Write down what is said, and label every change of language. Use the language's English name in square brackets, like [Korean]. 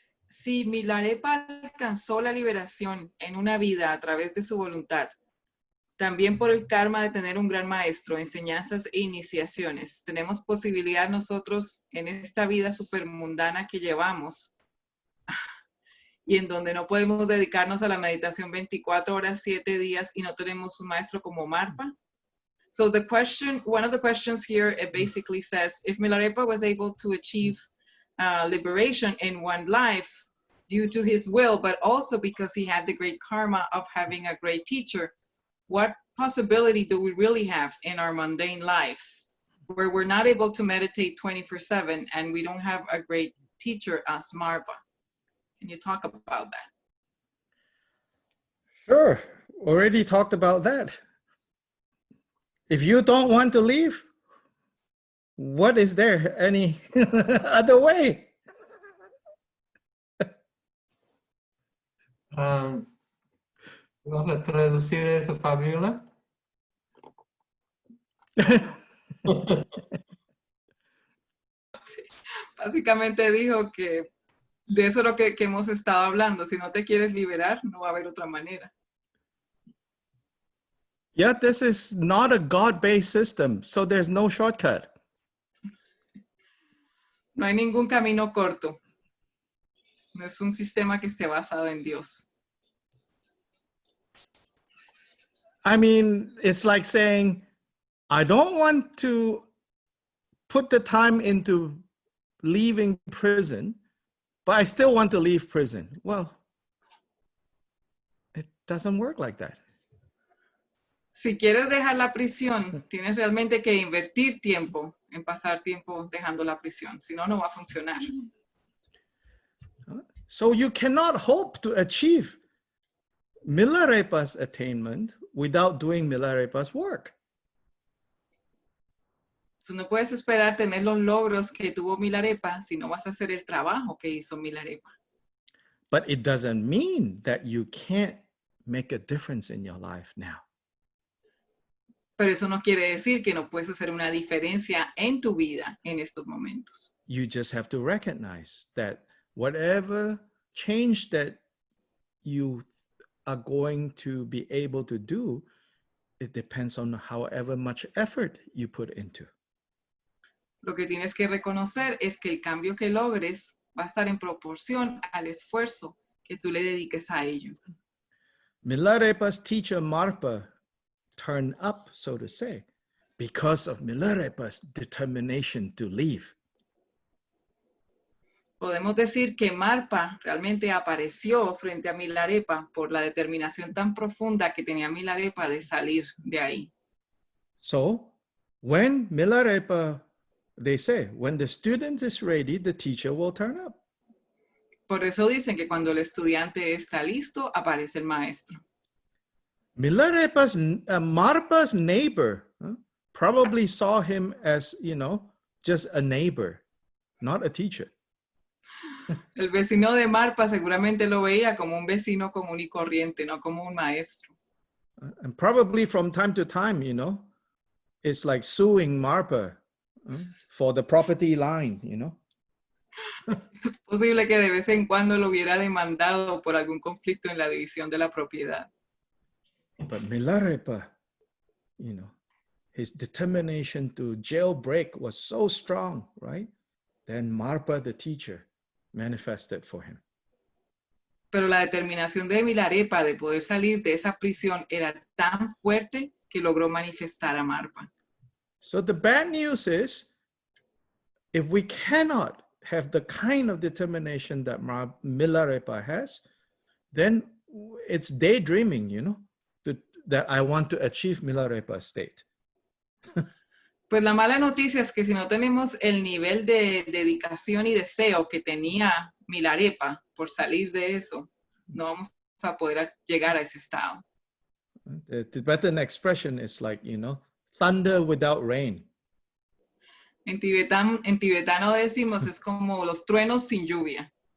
[Spanish] Si Milarepa alcanzó la liberación en una vida a través de su voluntad, también por el karma de tener un gran maestro, enseñanzas e iniciaciones, tenemos posibilidad nosotros en esta vida supermundana que llevamos y en donde no podemos dedicarnos a la meditación 24 horas, 7 días y no tenemos un maestro como Marpa. [English] So the question, one of the questions here, it basically says, if Milarepa was able to achieve liberation in one life due to his will, but also because he had the great karma of having a great teacher, what possibility do we really have in our mundane lives where we're not able to meditate 24/7 and we don't have a great teacher as Marpa? Can you talk about that? Sure. Already talked about that. If you don't want to leave, what is there any other way? [Spanish] ¿Vas a traducir eso, Fabiola? Básicamente dijo que de eso es lo que hemos estado hablando. Si no te quieres liberar, no va a haber otra manera. [English] Yeah, this is not a God-based system, so there's no shortcut. [Spanish] No hay ningún camino corto. No es un sistema que esté basado en Dios. [English] I mean, it's like saying, I don't want to put the time into leaving prison, but I still want to leave prison. Well, it doesn't work like that. [Spanish] Si quieres dejar la prisión, tienes realmente que invertir tiempo en pasar tiempo dejando la prisión. Si no, no va a funcionar. [English] So you cannot hope to achieve Milarepa's attainment without doing Milarepa's work. [Spanish] Tú no puedes esperar tener los logros que tuvo Milarepa si no vas a hacer el trabajo que hizo Milarepa. [English] But it doesn't mean that you can't make a difference in your life now. [Spanish] Pero eso no quiere decir que no puedes hacer una diferencia en tu vida en estos momentos. [English] You just have to recognize that whatever change that you are going to be able to do, it depends on however much effort you put into. [Spanish] Lo que tienes que reconocer es que el cambio que logres va a estar en proporción al esfuerzo que tú le dediques a ello. [English] Milarepa's teacher Marpa turned up, so to say, because of Milarepa's determination to leave. [Spanish] Podemos decir que Marpa realmente apareció frente a Milarepa por la determinación tan profunda que tenía Milarepa de salir de ahí. [English] So when Milarepa, they say, when the student is ready, the teacher will turn up. [Spanish] Por eso dicen que cuando el estudiante está listo, aparece el maestro. [English] Milarepa's, Marpa's neighbor probably saw him as, just a neighbor, not a teacher. [Spanish] El vecino de Marpa seguramente lo veía como un vecino común y corriente, no como un maestro. [English] And probably from time to time, it's like suing Marpa for the property line, [Spanish] Es posible que de vez en cuando lo hubiera demandado por algún conflicto en la división de la propiedad. [English] But Milarepa, his determination to jailbreak was so strong, right? Then Marpa, the teacher, manifested for him. [Spanish] Pero la determinación de Milarepa de poder salir de esa prisión era tan fuerte que logró manifestar a Marpa. [English] So the bad news is, if we cannot have the kind of determination that Milarepa has, then it's daydreaming, that I want to achieve Milarepa's state. [Spanish] Pues la mala noticia es que si no tenemos el nivel de dedicación y deseo que tenía Milarepa por salir de eso, no vamos a poder llegar a ese estado. [English] The Tibetan expression is like, thunder without rain. [Spanish] En tibetano decimos es como los truenos sin lluvia.